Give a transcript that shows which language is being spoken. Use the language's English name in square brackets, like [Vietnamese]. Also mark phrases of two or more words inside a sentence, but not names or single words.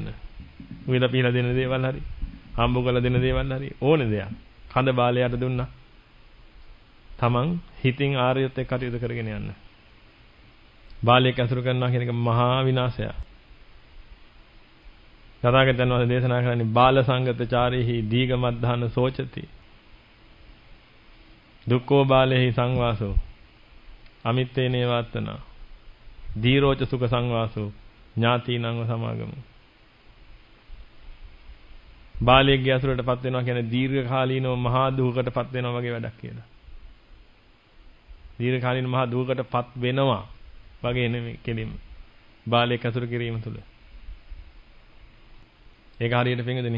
[Sinhala] උවිලා පීලා දෙන දේවල් හරි, හම්බ කරලා දෙන දේවල් හරි ඕනේ දෙයක්. කඳ බාලයාට දුන්නා. තමන් හිතින් ආර්යයත් එක්ක කටයුතු කරගෙන යන්න. බාලයෙක් ඇසුරු කරනවා කියන එක මහා විනාශයක්. තථාගතයන් වහන්සේ දේශනා කරන්නේ [Pali] බාල සංගතචාරීහි දීඝමද්ධාන සෝචති. දුක්ඛෝ බාලේහි සංවාසෝ අමිත්තේනේ වත්තනා. දීරෝච සුඛ සංවාසෝ ඥාතිනංව සමාගමු. [Sinhala] බාලයෙක්ගේ ඇසුරටපත් වෙනවා කියන්නේ දීර්ඝ කාලීනව මහා දුකකටපත් වෙනවා වගේ වැඩක් කියලා. දීර්ඝ කාලීන මහා දුකකටපත් වෙනවා වගේ නෙමෙයි කෙලින්ම. බාලයෙක් ඇසුරු කිරීම තුළ. ඒක හරියට පින්වදනේ.